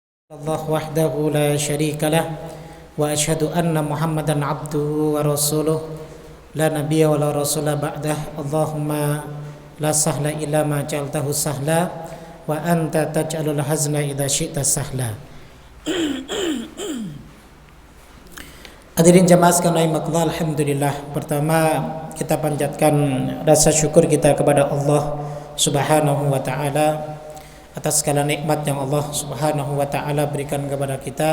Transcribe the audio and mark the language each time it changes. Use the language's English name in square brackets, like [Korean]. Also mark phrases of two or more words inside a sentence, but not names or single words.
[Arabic] الله وحده لا شريك له وأشهد أن محمدا عبده ورسوله لا نبي ولا رسول بعده. اللهم لا سهل إلا ما جعلته سهلا وأنت تجعل الحزن إذا شئت سهلا. [Indonesian] Hadirin jamaah sekalian rahimakumullah, alhamdulillah. Pertama kita panjatkan rasa syukur kita kepada Allah [Arabic] سبحانه وتعالى [Indonesian] atas segala nikmat yang Allah [Arabic] سبحانه وتعالى [Indonesian] berikan kepada kita.